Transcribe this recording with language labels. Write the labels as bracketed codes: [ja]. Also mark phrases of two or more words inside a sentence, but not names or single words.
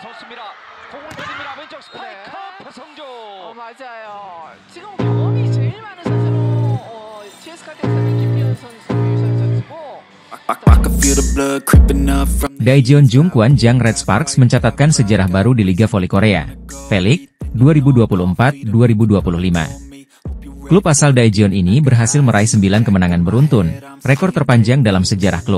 [ko] 있습니다. 공을 때립니다. 왼쪽 스파이크 배성조. 맞아요. 지금 경험이 제일 많은 선수로 GS 칼텍스는 김미연 선수, 유선 선수고. [id] Daejeon Jungkwon Jang Red Sparks mencatatkan sejarah baru di Liga Voli Korea. V-League 2024-2025. Klub asal Daejeon ini berhasil meraih 9 kemenangan beruntun, rekor terpanjang dalam sejarah klub.